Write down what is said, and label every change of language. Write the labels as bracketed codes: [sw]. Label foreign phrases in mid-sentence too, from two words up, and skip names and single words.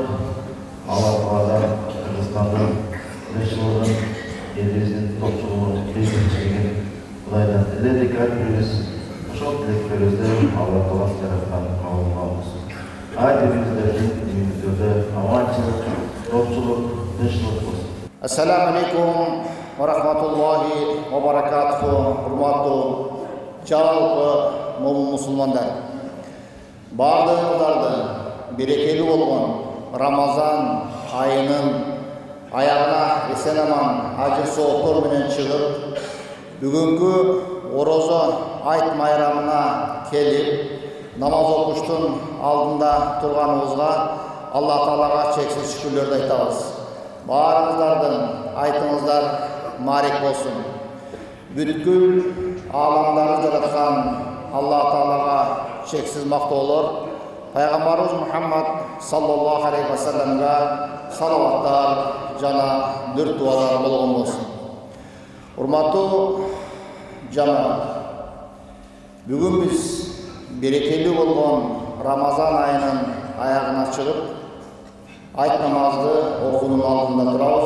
[ky] Алла Тааладан Кыргызстандын тынччылыгын, элибиздин топчулугун бекитишин Кудайдан тиледик, ар бирибиз ошол тилектерибизди Алла Таала жараткан кабыл кылабыз. Ар бирибиздин үйүбүздө аманчылык, топчулук, тынччылык болсун. [ar] السلام عليكم ورحمة الله وبركاته. [ky] Урматтуу жалпы мусулмандар, баардыгыңыздарды берекелүү болгон Рамазан айынын аягына эсен аман ажыр сооктор менен чыгып, бүгүнкү орозо айт майрамына келип, намаз окуштун алдында турганыбызга Алла Таалага чексиз шүкүрлөрдү айтабыз. Баарыңыздардын айтыңыздар марек болсун. Бүткүл аламдарды жараткан Алла Таалага чексиз мактоолор, Пайгамбарыбыз Мухаммад [ar] صلى الله عليه وسلم [ky] салаваттар жана дүр дуалар болгон болсун. Урматтуу жамаат, бүгүн биз берекелүү болгон Рамазан айынын аягына чыгып, айт намазды окуунун алдында турабыз.